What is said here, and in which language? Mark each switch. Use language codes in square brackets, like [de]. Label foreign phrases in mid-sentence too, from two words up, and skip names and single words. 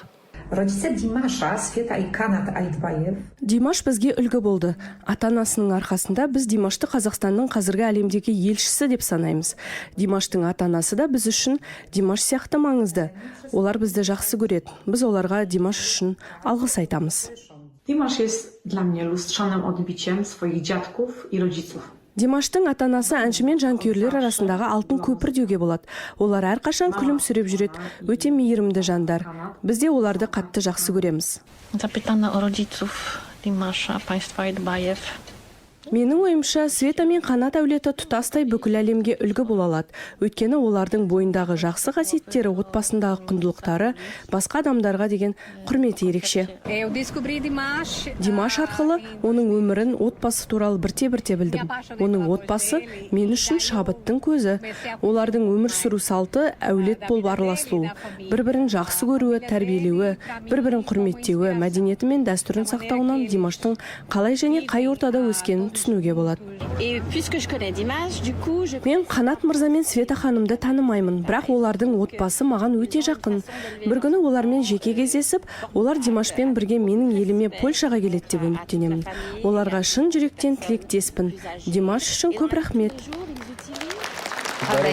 [ru] Родители Димаша, Света и Канат Айтбаев. [kk] Димаш бізге үлгі болды. Ата-анасының арқасында біз Димашты Қазақстанның қазіргі әлемдегі елшісі деп санаймыз. Димаштың ата-анасы да біз үшін Димаш сияқты маңызды. Олар бізді жақсы көреді. Біз оларға Димаш үшін алғыс айтамыз. [pl] Dimash jest dla mnie lustrzanym odbiciem swoich dziadków i rodziców. [kk] Димаштың ата-анасы әнші мен жанкүйерлер арасындағы алтын көпір деуге болады. Олар әрқашан күлімсіреп жүреді, өте мейірімді жандар. Біз де оларды қатты жақсы көреміз. [pl] Zapytano o rodziców Dimasza, państwa Айтбаев. [kk] Менің ойымша, Света мен Қанат әулеті тұтастай бүкіл әлемге үлгі бола алады. Өйткені олардың бойындағы жақсы қасиеттері, отбасындағы құндылықтары басқа адамдарға деген құрметі ерекше. Димаш арқылы оның өмірін, отбасы туралы бірте-бірте білдім. Оның отбасы мен үшін шабыттың көзі. Олардың өмір сүру салты әулет болып араласуы, бір-бірін жақсы көруі, тәрбиелеуі, бір-бірін құрметтеуі, мәдениеті мен дәстүрін сақтауынан Димаштың қалай және қай ортада өскенін түсінуге болады. [fr] Et puisque je connais Dimash, du coup, je... [kk] Мен Қанат мырза мен Света ханымды танымаймын, бірақ олардың отбасы маған өте жақын. Бір күні олармен жеке кездесіп, олар Димашпен бірге менің еліме Польшаға келеді деп үміттенемін. Оларға шын жүректен тілектеспін. Димаш үшін көп рахмет. Қандай